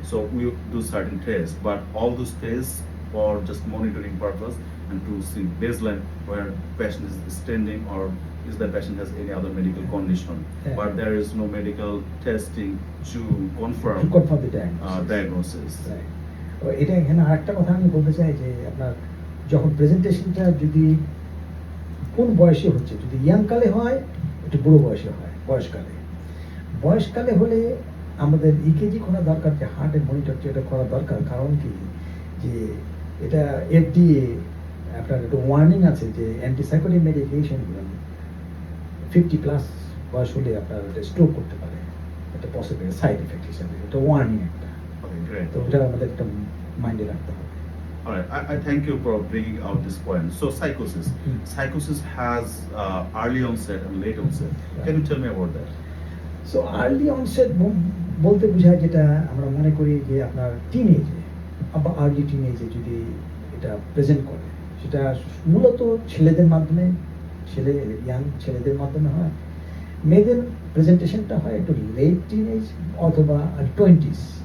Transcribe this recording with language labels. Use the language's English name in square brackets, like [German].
[English] So we do certain tests, but all those tests for just monitoring purpose and to see baseline where patient is standing or is the patient has any other medical condition. Yeah. But there is no medical testing to confirm the diagnosis. Right. [Bangla] এটা এখানে আরেকটা কথা আমি বলতে চাই যে আপনার যখন প্রেজেন্টেশনটা যদি কোন বয়সে হচ্ছে, যদি ইয়াং কালে হয়, একটু বুড়ো বয়সে হয়, বয়সকালে হলে আমাদের ইকেজি করা দরকার, যে হার্টের মনিটর যেটা করা দরকার। কারণ কি যে এটা FDA আপনার একটা ওয়ার্নিং আছে যে অ্যান্টিসাইকোটিক মেডিকেশন 50+ বয়স হলে আপনার স্ট্রোক করতে পারে, এটা পসিবল সাইড এফেক্ট হিসেবে, এটা ওয়ার্নিং একটা। [English] Okay, great. [Bangla] তো এটা আমাদের একটা মাইন্ডে রাখতে হবে। [English] All right, I thank you for bringing out this point. So psychosis, psychosis has early onset and late onset. Can you tell me about that? [Bangla] So early onset বলতে বোঝায় যেটা আমরা মনে করি যে আপনার টিনেজে বা আর্লি টিনেজে যদি এটা প্রেজেন্ট করে, সেটা মূলত ছেলেদের মাধ্যমে, ইয়াং ছেলেদের মাধ্যমে হয়। মেয়েদের প্রেজেন্টেশনটা হয় একটু লেট টিনেজ অথবা 20s।